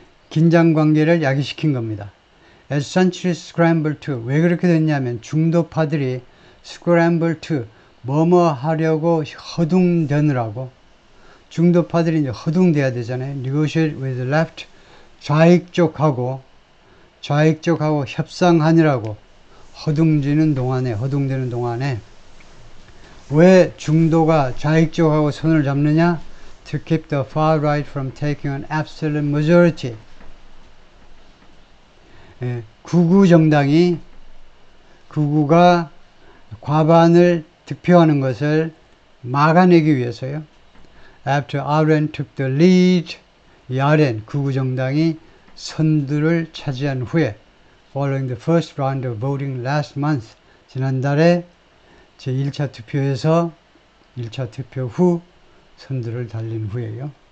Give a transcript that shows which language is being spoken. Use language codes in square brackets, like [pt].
[ko] 긴장 관계를 야기시킨 겁니다. [en] As centuries scramble to, [ko] 왜 그렇게 됐냐면 중도파들이 scramble to, 뭐뭐 하려고 허둥대느라고, 중도파들이 이제 허둥대야 되잖아요. [en] negotiate with the left, [ko] 좌익 쪽하고 협상하느라고 허둥대는 동안에 왜 중도가 좌익 쪽하고 손을 잡느냐? [en] To keep the far right from taking an absolute majority. [ko] 극우 정당이 극우가 과반을 득표하는 것을 막아내기 위해서요. [en] After RN took the lead, [ko] 이 RN 극우 정당이 선두를 차지한 후에 [en] following the first round of voting last month, [ko] 지난달에 제1차 투표에서 1차 투표 후 선두를 달린 후에요.